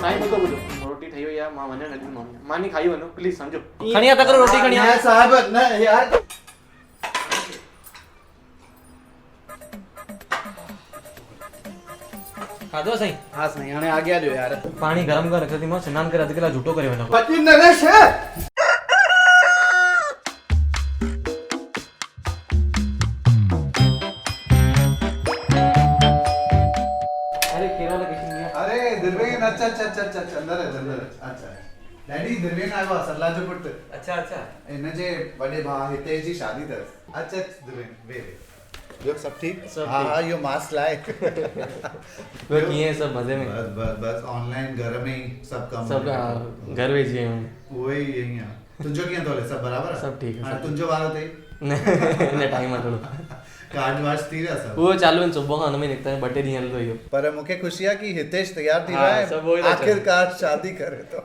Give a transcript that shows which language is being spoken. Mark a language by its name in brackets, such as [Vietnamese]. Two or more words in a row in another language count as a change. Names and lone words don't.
[Sindhi] साईं ॿुधो ॿुधो रोटी ठही वई आहे मां वञण लॻी मानी खाई वञो प्लीज़ सम्झो खणी आ तकरो रोटी खणी आ न साहिब न यार खाधो साईं हा साईं हाणे अॻियां ॾियो यार पाणी गरम करे रखंदी मां सनानु करे अधु कलाक झूठो करे वञो बची नरेश अरे केरला किशन में अरे दिलवेन अच्छा अच्छा अच्छा अच्छा [Hindi] अंदर है अंदर है [Sindhi] अच्छा डैडी दिलवेन आयो आहे सरला जो पुट अच्छा अच्छा इन जे वॾे भाउ हितेश जी शादी अथसि अच्छा दिलवेन वे ॿियो सभु ठीकु सभु हा ठीकु। हा इहो मास्क लाए वे कीअं सब मजे में बस बस बस ऑनलाइन घर में ही सभु कमु सब निकितो। घर वेची आहियूं उहो ई ईअं आहे तुंहिंजो कीअं थो हले सभु बराबरि आहे सभु ठीकु आहे, हाणे सभु तुंहिंजो वारो अथई न टाइम आहे थोड़ो कार्ड वार्ड थी विया सभु उहो चालू आहिनि सुबुह खां हुन में निकिता आहिनि 2 टे ॾींहं हलंदो इहो पर मूंखे ख़ुशी आहे कि हितेश तयार थी हा, वियो सभु उहो ई आहे था चवनि। आख़िरकार शादी करे थो